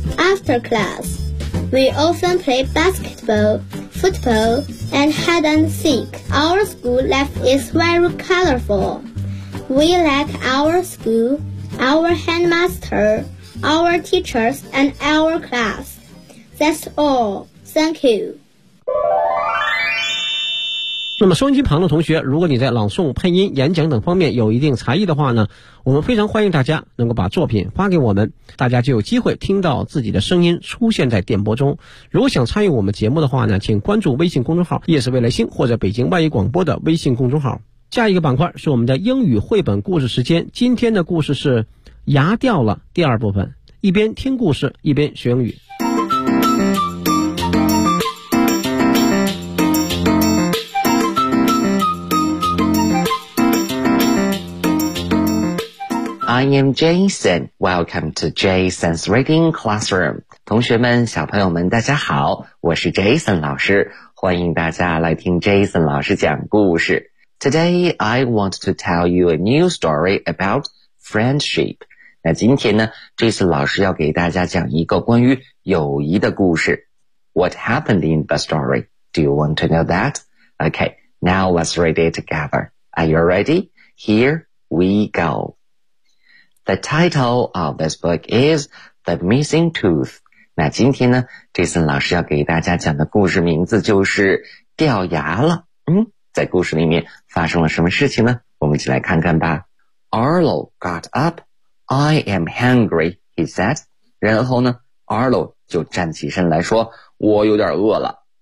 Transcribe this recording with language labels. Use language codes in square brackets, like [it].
[en] After class, we often play basketball, football,and hide and seek. Our school life is very colorful. We like our school, our headmaster, our teachers, and our class. That's all. Thank you. [zh] 那么收音机旁的同学，如果你在朗诵、配音、演讲等方面有一定才艺的话呢，我们非常欢迎大家能够把作品发给我们，大家就有机会听到自己的声音出现在电波中。如果想参与我们节目的话呢，请关注微信公众号夜市未来星或者北京外语广播的微信公众号。下一个板块是我们的英语绘本故事时间，今天的故事是牙掉了第二部分，一边听故事一边学英语。 [en] I am Jason. Welcome to Jason's Reading Classroom. [zh] 同学们，小朋友们，大家好，我是 Jason 老师，欢迎大家来听 Jason 老师讲故事。 [en] Today, I want to tell you a new story about friendship. [zh] 那今天呢 ,Jason 老师要给大家讲一个关于友谊的故事。 [en] What happened in the story? Do you want to know that? Okay, now let's read it together. Are you ready? Here we go. The title of this book is The Missing Tooth. [zh] 那今天呢 ,Jason 老师要给大家讲的故事名字就是掉牙了。嗯，在故事里面发生了什么事情呢？我们一起来看看吧。 [en] Arlo got up. I am hungry, he said. [zh] 然后呢 ,Arlo 就站起身来说我有点饿了。